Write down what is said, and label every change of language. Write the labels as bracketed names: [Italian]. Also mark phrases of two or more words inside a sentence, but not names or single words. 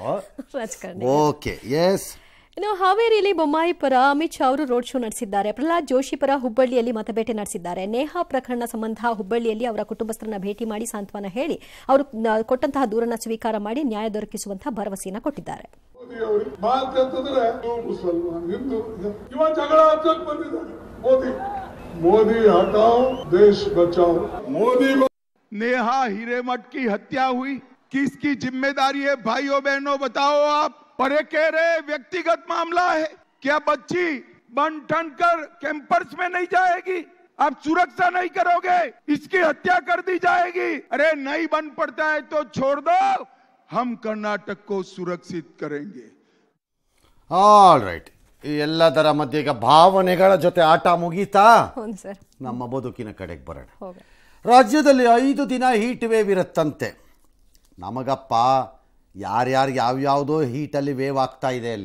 [English] okay, yes. [Kannada] ಇನ್ನು ಹಾವೇರಿಯಲ್ಲಿ ಬೊಮ್ಮಾಯಿ ಪರ ಅಮಿತ್ ಶಾ ಅವರು [English] road show [Kannada] ನಡೆಸಿದ್ದಾರೆ. ಪ್ರಹ್ಲಾದ್ ಜೋಶಿ ಪರ ಹುಬ್ಬಳ್ಳಿಯಲ್ಲಿ ಮತಬೇಟೆ ನಡೆಸಿದ್ದಾರೆ. ನೇಹಾ ಪ್ರಕರಣ ಸಂಬಂಧ ಹುಬ್ಬಳ್ಳಿಯಲ್ಲಿ ಅವರ ಕುಟುಂಬಸ್ಥರನ್ನ ಭೇಟಿ ಮಾಡಿ ಸಾಂತ್ವನ ಹೇಳಿ ಅವರು ಕೊಟ್ಟಂತಹ ದೂರನ್ನ ಸ್ವೀಕಾರ ಮಾಡಿ ನ್ಯಾಯ ದೊರಕಿಸುವಂತಹ ಭರವಸೆಯನ್ನು ಕೊಟ್ಟಿದ್ದಾರೆ. [Hindi] नेहा हिरेमठ की हत्या हुई, किसकी जिम्मेदारी है भाइयों बहनों बताओ आप? और ये कह रहे व्यक्तिगत मामला है, क्या बच्ची बन ठन कर कैंपस में नहीं जाएगी? आप सुरक्षा नहीं करोगे, इसकी हत्या कर दी जाएगी। अरे नहीं बन पड़ता है तो छोड़ दो, हम कर्नाटक को सुरक्षित करेंगे. [English] all right. [Kannada] ಈ ಎಲ್ಲದರ ಮಧ್ಯೆ ಈಗ ಭಾವನೆಗಳ ಜೊತೆ ಆಟ ಮುಗೀತಾ? ನಮ್ಮ ಬದುಕಿನ ಕಡೆಗೆ ಬರೋಣ. ರಾಜ್ಯದಲ್ಲಿ 5 ದಿನ [English] heat wave [Kannada] ಇರುತ್ತಂತೆ. ನಮಗಪ್ಪ ಯಾರ್ಯಾರಿಗೆ ಯಾವ್ಯಾವುದೋ ಹೀಟಲ್ಲಿ ವೇವ್ ಆಗ್ತಾ ಇದೆ ಅಲ್ಲಿ.